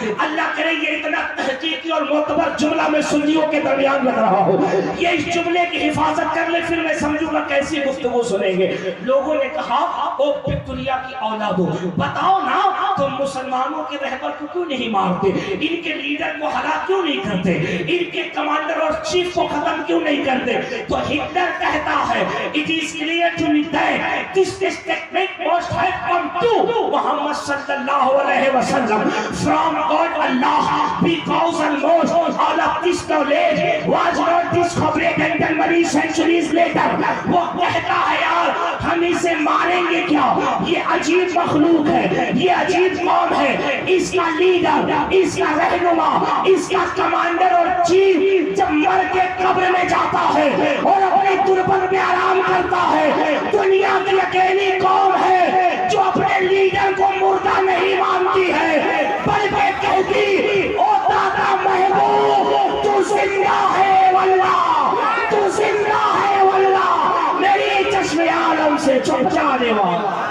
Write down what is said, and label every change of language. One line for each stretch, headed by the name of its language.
Urdu: اللہ کرے یہ اتنا تحقیقی اور معتبر جملہ میں سنیوں کے درمیان لگ رہا ہوں, یہ اس جملے کی حفاظت کر لے پھر میں سمجھوں گا کیسی گفتگو سنیں گے. لوگوں نے کہا او وکٹوریا کی اولادو بتاؤ نا تم مسلمانوں کے رہبر کو کیوں نہیں مارتے, ان کے لیڈر کو ہلاک کیوں نہیں کرتے, ان کے کمانڈر اور چیف کو ختم کیوں نہیں کرتے. تو ہٹلر کہتا ہے
English: it is clear to me that this technique must have come to Muhammad sallallahu alaihi wasallam from God Allah because almost all of this knowledge was not discovered until many centuries later.
Urdu: وہ کہتا ہے یار ہم اسے ماریں گے کیا, یہ عجیب مخلوق ہے, یہ عجیب قوم ہے, اس کا لیڈر, اس کا رہنما, اس کا کمانڈر اور چیف جب مر کے قبر میں جاتا ہے اور اپنے تربت میں آرام کرتا ہے, دنیا کی اکیلی قوم ہے جو اپنے لیڈر کو مردہ نہیں مانتی ہے بلکہ کہتی او دادا محبوب تو زندہ ہے واللہ, تو زندہ ہے واللہ, میری چشم عالم سے چھپ جانے والا.